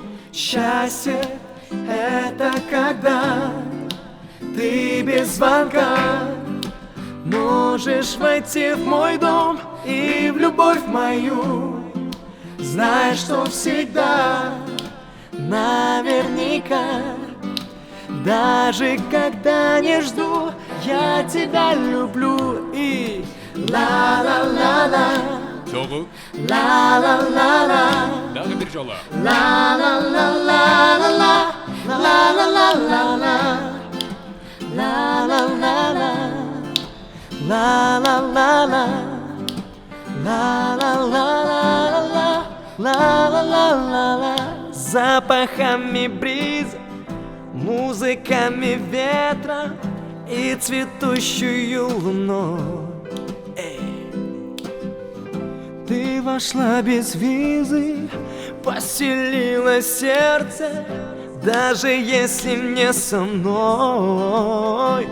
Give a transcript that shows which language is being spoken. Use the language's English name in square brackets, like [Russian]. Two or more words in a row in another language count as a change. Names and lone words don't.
[Russian] Счастье — это когда ты без звонка можешь войти в мой дом и в любовь мою. Знай, что всегда, наверняка, даже когда не жду, я тебя люблю. И ла-ла-ла-ла, [Kyrgyz] Чогуу? ла-ла-ла-ла, Дагы бир жолу. ла-ла-ла-ла-ла, ла-ла-ла-ла-ла, ла-ла-ла-ла, ла-ла-ла-ла, ла-ла-ла-ла-ла, ла-ла-ла-ла-ла. [Russian] Запахами бриза, музыками ветра и цветущую луной. Ты вошла без визы, поселила сердце, даже если не со мной.